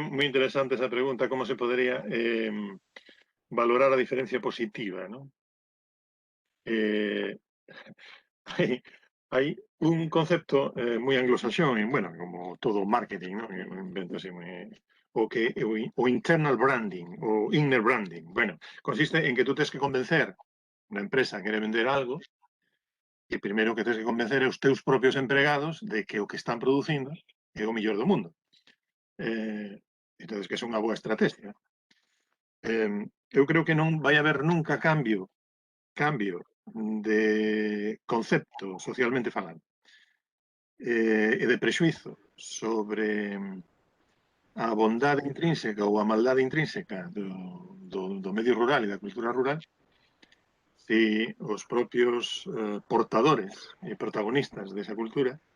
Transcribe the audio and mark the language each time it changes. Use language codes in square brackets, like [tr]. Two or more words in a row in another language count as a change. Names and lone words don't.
[gl] Parece moi interesante esa pregunta, como se podería valorar a diferencia positiva, ¿no? Hai un concepto moi anglosaxón, bueno, como todo marketing, ¿no? Invento así o [en] internal branding, [gl] o [en] inner branding. [gl] Bueno, consiste en que tú tens que convencer unha empresa que quere vender algo, e primeiro que tens que convencer é os teus propios empregados de que o que están producindo é o mellor do mundo. Entonces, que é unha boa estrategia. Eu creo que non vai haber nunca cambio de concepto socialmente falando e de prexuizo sobre a bondade intrínseca ou a maldade intrínseca do medio rural e da cultura rural se os propios portadores e protagonistas desa cultura